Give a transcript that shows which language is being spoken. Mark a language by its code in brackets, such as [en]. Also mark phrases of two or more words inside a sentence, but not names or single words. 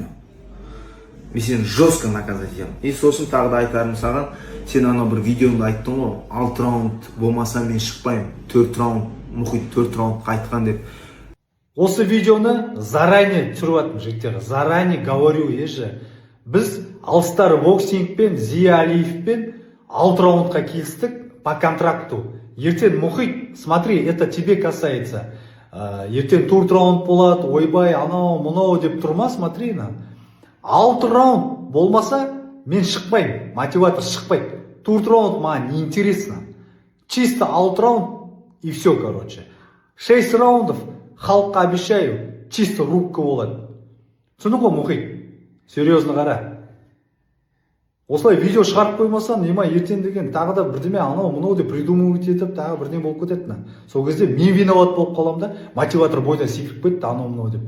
[kk] Мен сені [ru] жестко наказать [kk] етемін. И сосын тағы да айтарым саған, сен анау бір видеоңда айттың ғой, 6 раунд болмаса мен шықпаймын, 4 раунд, мұхит 4 раунд қайтқан деп. Осы видеоны заранее түсіріп аттым жігіттер, [ru] заранее говорю [kk] ежі. Біз Алстар боксингпен, Зия Алиевпен 6 раундқа келістік [ru] по контракту. [kk] Ертең мұхит, [ru] смотри, это тебе касается. [kk] Ертең 4 раунд болады, ойбай, анау, мұнау деп тұрма, [ru] смотри на. [kk] 6 раунд болмаса, мен шықпаймын, мотиватор шықпайды. 4 раунд маған неинтересно. [ru] Чисто 6 раунд и все, короче. 6 раундов, [kk] халыққа обещаю, [ru] чисто рубка [kk] болады. Түсіндің ғой, мұхит? Серьезно қара. Осылай видео шығарып қоймасам, нема ертең деген тағы да бірдеме анау мұнау деп придумывать етіп, тағы бірдеме болып кетеді. Сол кезде мен виноват болып қалам да, мотиватор бойдан секіріп кетті, анау мұнау деп.